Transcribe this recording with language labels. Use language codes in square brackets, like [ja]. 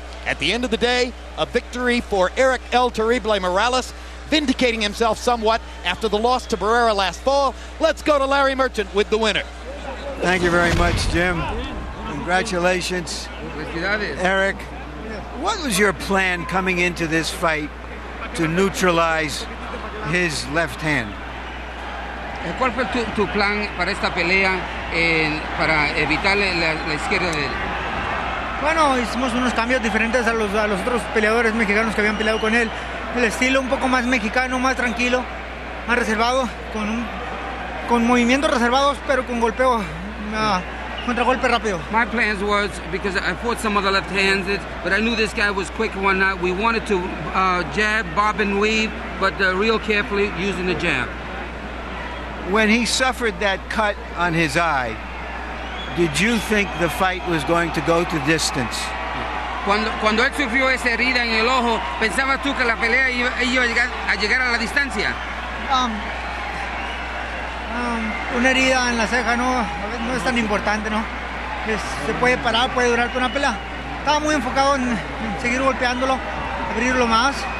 [en] At the end of the day, a victory for Erik El Terrible Morales, vindicating himself somewhat after the loss to Barrera last fall. Let's go to Larry Merchant with the winner. Thank you very much, Jim. Congratulations, Erik. What was your plan coming into this fight to neutralize his left hand? [es] ¿Cuál fue tu plan para esta pelea para evitar la izquierda de él? Bueno, hicimos unos cambios diferentes a los otros peleadores mexicanos que habían peleado con él. El estilo un poco más mexicano, más tranquilo, más reservado, con movimientos reservados, pero con golpeo, contragolpe rápido. [en] My plans was, because I fought some of the left-handed, but I knew this guy was quick and whatnot. We wanted to jab, bob and weave, but real carefully using the jab. When he suffered that cut on his eye, did you think the fight was going to go to distance? [es] Cuando él sufrió esa herida en el ojo, ¿pensabas tú que la pelea iba a llegar a la distancia? Una herida en la ceja no es tan importante, ¿no? Se puede parar, puede durar toda una pelea. Estaba muy enfocado en seguir golpeándolo, abrirlo más.